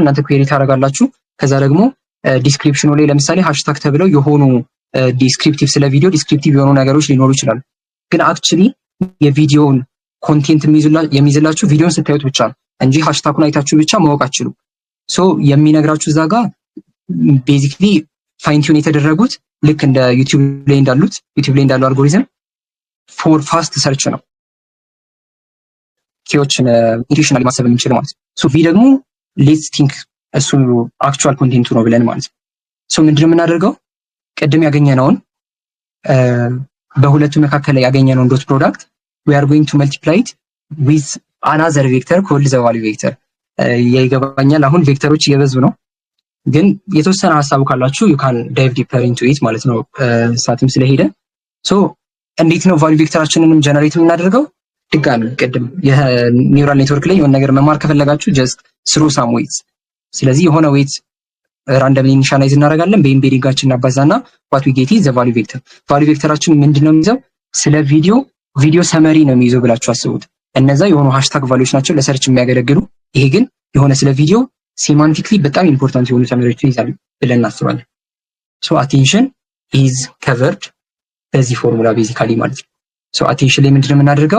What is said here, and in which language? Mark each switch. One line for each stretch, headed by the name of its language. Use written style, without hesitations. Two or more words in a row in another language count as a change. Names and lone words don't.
Amharic: እናንተ ኩዌሪ ታደርጋላችሁ። ከዛ ደግሞ ዲስክሪፕሽኑ ላይ ለምሳሌ ሃሽታግ ተብለው የሆኑ ዲስክሪፕቲቭ ስለ ቪዲዮ ዲስክሪፕቲቭ የሆኑ ነገሮች ሊኖሩ ይችላሉ። ግን አክቹሊ የቪዲዮውን ኮንቴንት የሚይዝላችሁ ቪዲዮን ስታዩት ብቻ ነው እንጂ ሃሽታጉን አይታችሁ ብቻ ማወቅ አትችሉም። ሶ የሚነግራችሁ እዛ ጋር
English: basically fine tune
Amharic: የተደረጉት ልክ እንደ ዩቲዩብ ላይ እንዳለው
English: algorithm for fast search
Amharic: ነው። ኪዎችን ኢንቱዊሽናሊ ማሰብ የምንችል ማለት ነው።
English: so we
Amharic: ደግሞ
English: let's think
Amharic: እሱ አክቹዋል ኮንቴንቱ ነው ብለን ማለት ነው። ሶ ምንድነው የምናደርገው? ቅድም ያገኘነውን በሁለቱ መካከል ላይ ያገኘነውን
English: dot product we are going to multiply it with another vector called the value vector።
Amharic: ይገባኛል። አሁን ቬክተሮች እየበዙ ነው፣ ግን የተወሰነ ሀሳቡ ካላችሁ
English: you can dive deeper into it
Amharic: ማለት ነው። ሰዓትም ስለሄደ ሶ እንዴት ነው ቫልዩ ቬክተራችንንም ጀነሬት የምናደርገው? ድጋሚ ቅድም የኒውራል ኔትወርክ ላይ የሆነ ነገር መማር ከፈለጋችሁ
English: just through some weights።
Amharic: ስለዚህ የሆነ ዌይት
English: randomly initialize
Amharic: እናደርጋለን በኢምቤዲንጋችን እናባዛና
English: what we get is the value vector።
Amharic: ቫልዩ ቬክተራችን ምንድነው የሚይዘው? ስለ ቪዲዮ ሰመሪ ነው የሚይዘው ብላችሁ አስቡት። እነዛ የሆኑ ሃሽታግ ቫልዩዎች ናቸው ለሰርች የሚያገለግሉ። ይሄ ግን የሆነ ስለ ቪዲዮ ሴማንቲክሊ በጣም ኢምፖርታንት የሆኑ ሰመሪዎችን ይዛል ብለን እናስባለን። ሶ
English: attention is covered
Amharic: በዚህ ፎርሙላ ቤዚካሊ ማለት ነው። ሶ አቴንሽን ላይ ምንድነው የምናደርገው?